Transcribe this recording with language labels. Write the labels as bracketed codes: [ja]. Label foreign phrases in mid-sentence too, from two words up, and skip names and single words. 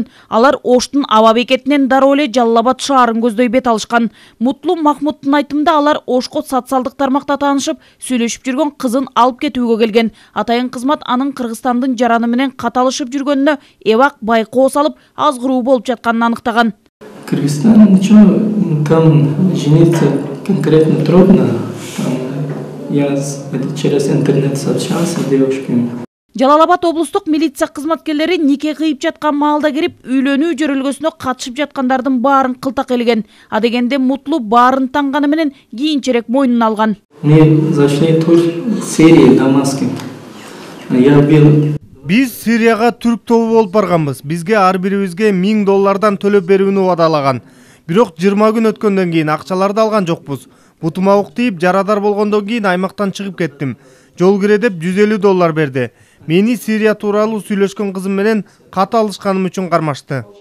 [ky] Алар Оштун аба бекетинен дароо эле Жалал-Абад шаарын көздөй бет алышкан. Мутлу Махмудтун айтымында алар Ошко социалдык тармакта таанышып, сүйлөшүп жүргөн кызын алып кетүүгө келген. Атайын кызмат анын Кыргызстандын жараны менен каталышып жүргөнүнө эбак байкоо салып, азгыруу болуп жатканын аныктаган. [ru] Кыргызстан ничего, там жениться конкретно трудно. Я через интернет сообщался с девушками. [ky] Жалал-Абад облустук милиция кызматкерлери нике кыйып жаткан маалда кирип, үйлөнүү жөрөлгөсүнө катышып жаткандардын баарын кылтак элеген. А дегенде Мутлу баарын танганы менен кийинчерээк мойнуна алган. [ru] Мы зашли тур Сирии, Дамаске. Я бил. [ky] Биз Сирияга түрк тобу болуп барганбыз. Бизге ар бирибизге $1000 төлөп берүүнү убадалаган. Бирок 20 күн өткөндөн кийин акчаларды алган жокпуз. Бутума ук тийип жарадар болгондон кийин аймактан чыгып кеттим. Жол кире деп $150 берди. Мени Сирия тууралуу сүйлөшкөн кызым менен кат алышканым үчүн кармашты.